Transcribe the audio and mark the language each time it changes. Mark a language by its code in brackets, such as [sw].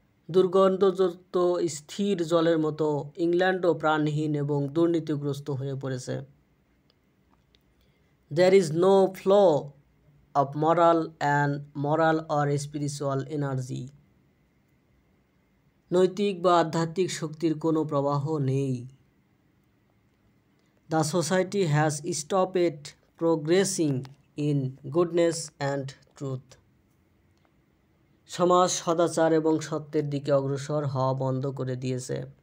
[bn] দুর্গন্ধযুক্ত স্থির জলের মতো ইংল্যান্ডও প্রাণহীন এবং দুর্নীতিগ্রস্ত হয়ে পড়েছে। [en] There is no flaw of moral or spiritual energy. [bn] নৈতিক বা আধ্যাত্মিক শক্তির কোনো প্রবাহ নেই। [en] The society has stopped progressing in goodness and truth. [bn] সমাজ সদাচার এবং সত্যের দিকে অগ্রসর হওয়া বন্ধ করে দিয়েছে।